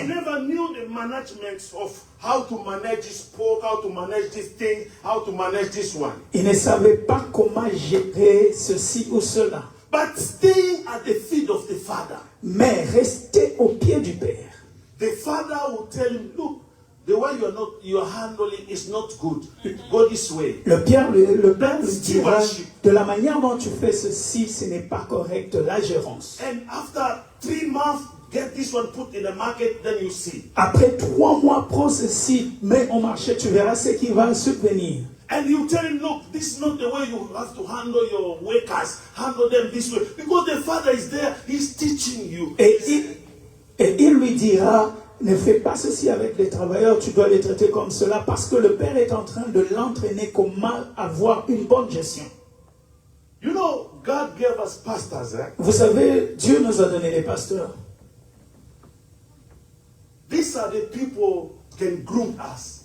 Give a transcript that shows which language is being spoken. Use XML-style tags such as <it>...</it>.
<en>He never knew the management of how to manage this pork, how to manage this thing, how to manage this one.</en> <fr>Il ne savait pas comment gérer ceci ou cela.</fr> <en>But staying at the feet of the father,</en> <fr>Mais rester au pied du Père.</fr> <en>the father will tell him, look, the way you are handling is not good. Go this way.</en> <fr>Le Père lui dira,</fr> <en>Stewardship.</en> <fr>de la manière dont tu fais ceci, ce n'est pas correct, la gérance.</fr> <en>And after 3 months, get this one put in the market, then you see.</en> <fr>Après 3 mois, prends ceci, mets au marché, tu verras ce qui va subvenir.</fr> <en>And you tell him, look, this is not the way you have to handle your workers. Handle them this way. Because the father is there, he's teaching you.</en> <fr>Et il lui dira, ne fais pas ceci avec les travailleurs, tu dois les traiter comme cela, parce que le Père est en train de l'entraîner comment avoir une bonne gestion.</fr> <en>You know, God gave us pastors, eh?</en> <fr>Vous savez, Dieu nous a donné les pasteurs.</fr> <en>These are the people who can groom us.</en>